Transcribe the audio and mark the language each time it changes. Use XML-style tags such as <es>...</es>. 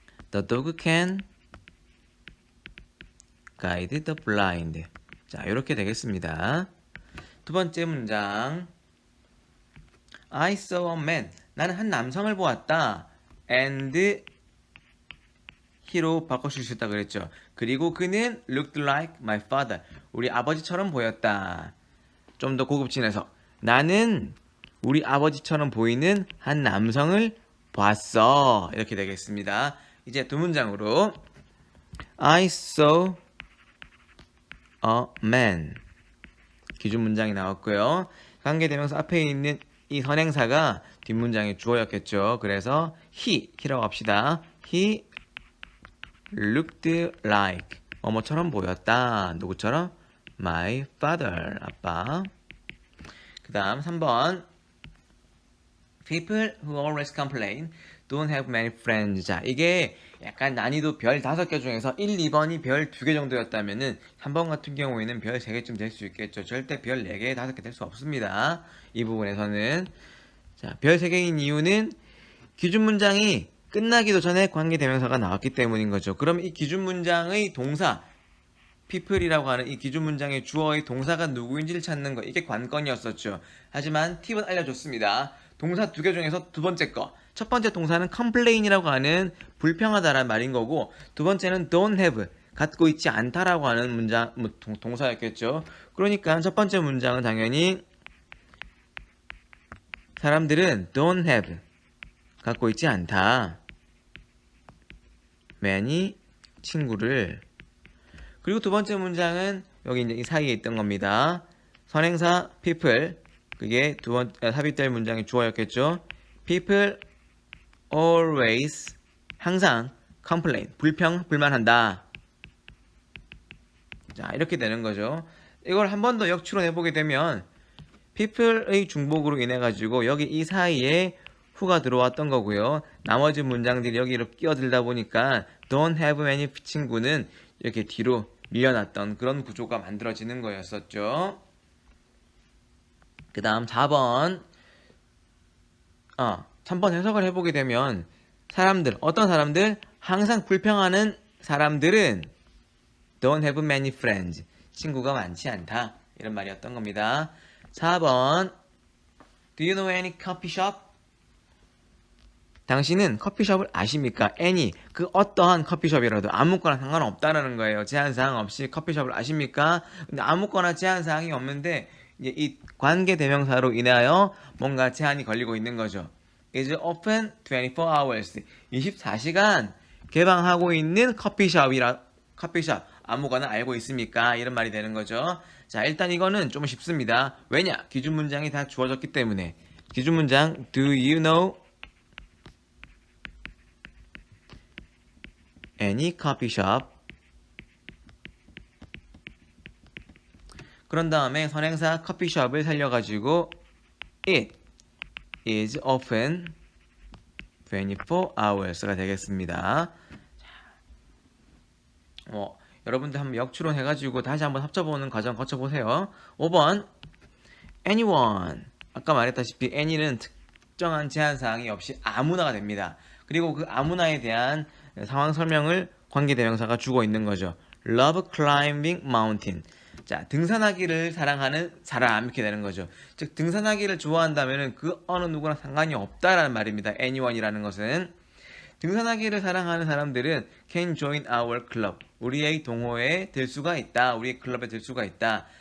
<en>The dog can guide the blind.</en> <ko>자, 이렇게 되겠습니다. 두 번째 문장.</ko> <en>I saw a man.</en> <ko>나는 한 남성을 보았다.</ko> <en>And he</en> <ko>로 바꿔줄 수 있다 그랬죠. 그리고 그는</ko> <en>looked like my father.</en> <ko>우리 아버지처럼 보였다. 좀 더 고급진해서 나는 우리 아버지처럼 보이는 한 남성을 봤어. 이렇게 되겠습니다. 이제 두 문장으로</ko> <en>I saw a man.</en> <ko>기준 문장이 나왔고요. 관계대명사 앞에 있는 이 선행사가 뒷문장의 주어였겠죠. 그래서 he라고 합시다.</ko> <en>He looked like</en> <ko>뭐뭐처럼 보였다. 누구처럼?</ko> <en>My father.</en> <ko>아빠. 그 다음</ko> <en>3번 People who always complain don't have many friends.</en> <ko>자, 이게 약간 난이도 별 5개 중에서 1, 2번이 별 2개 정도였다면은 3번 같은 경우에는 별 3개쯤 될 수 있겠죠. 절대 별 4개, 5개 될 수 없습니다. 이 부분에서는. 자, 별 3개인 이유는 기준 문장이 끝나기도 전에 관계대명사가 나왔기 때문인 거죠. 그럼 이 기준 문장의 동사 people이라고 하는 이 기준 문장의 주어의 동사가 누구인지를 찾는 거, 이게 관건이었었죠. 하지만 팁은 알려줬습니다. 동사 2개 중에서 두 번째 거, 첫 번째 동사는 complain이라고 하는 불평하다라는 말인 거고, 두 번째는</ko> <en>don't have,</en> <ko>갖고 있지 않다라고 하는 문장, 동사였겠죠. 그러니까 첫 번째 문장은 당연히 사람들은</ko> <en>don't have,</en> <ko>갖고 있지 않다. many, 친구를. 그리고 두 번째 문장은 여기 이제 이 사이에 있던 겁니다. 선행사 people, 그게 삽입될 문장의 주어였겠죠.</ko> <en>People always, 항상 complain,</en> <ko>불만한다. 자, 이렇게 되는 거죠. 이걸 한 번 더 역추론 해보게 되면 people의 중복으로 인해 가지고 여기 이 사이에 who가 들어왔던 거고요. 나머지 문장들이 여기로 끼어들다 보니까</ko> <en>don't have many</en> <ko>친구는 이렇게 뒤로 밀려났던 그런 구조가 만들어지는 거였었죠. 그 다음 4번 3번 해석을 해보게 되면 어떤 사람들? 항상 불평하는 사람들은</ko> <en>don't have many friends,</en> <ko>친구가 많지 않다, 이런 말이었던 겁니다.</ko> <en>4번 Do you know any coffee shop?</en> <ko>당신은 커피숍을 아십니까? any, 그 어떠한 커피숍이라도 아무거나 상관없다라는 거예요. 제한사항 없이 커피숍을 아십니까? 근데 아무거나 제한사항이 없는데 이제 이 관계대명사로 인하여 뭔가 제한이 걸리고 있는 거죠.</ko> <en>is open 24 hours.</en> <ko>24시간 개방하고 있는 커피숍, 아무거나 알고 있습니까? 이런 말이 되는 거죠. 자, 일단 이거는 좀 쉽습니다. 왜냐? 기준 문장이 다 주어졌기 때문에. 기준 문장</ko> <en>Do you know any coffee shop?</en> <ko>그런 다음에 선행사 커피숍을 살려가지고</ko> <en>It is open 24 hours</en> <ko>가 되겠습니다. 여러분들 한번 역추론 해가지고 다시 한번 합쳐보는 과정 거쳐보세요. 5번 anyone, 아까 말했다시피 any는 특정한 제한사항이 없이 아무나가 됩니다. 그리고 그 아무나에 대한 상황 설명을 관계대명사가 주고 있는 거죠.</ko> <en>Love climbing mountain.</en> <ko>자, 등산하기를 사랑하는 사람, 이렇게 되는 거죠. 즉 등산하기를 좋아한다면 그 어느 누구나 상관이 없다라는 말입니다. anyone이라는 것은. 등산하기를 사랑하는 사람들은</ko> <en>can join our club,</en> <ko>우리의 동호회에 들 수가 있다, 우리의 클럽에 들 수가 있다.</ko>